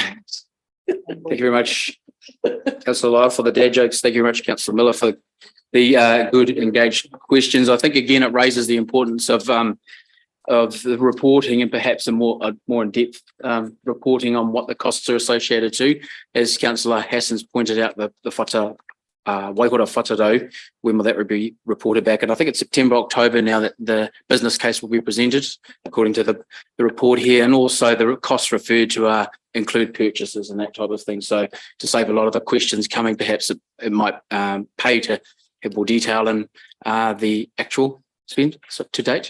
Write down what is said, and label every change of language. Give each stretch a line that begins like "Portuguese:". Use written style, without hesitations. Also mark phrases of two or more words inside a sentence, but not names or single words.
English: Thank you very much, Councillor Lyle, for the dad jokes. Thank you very much, Councillor Miller, for the good engaged questions. I think again it raises the importance of the reporting and perhaps a more in-depth reporting on what the costs are associated to. As Councillor Hassan's pointed out, the whata Waihora whataro, when will that be reported back? And I think it's September, October now that the business case will be presented according to the report here, and also the costs referred to include purchases and that type of thing. So to save a lot of the questions coming, perhaps it might pay to have more detail in the actual spend to date.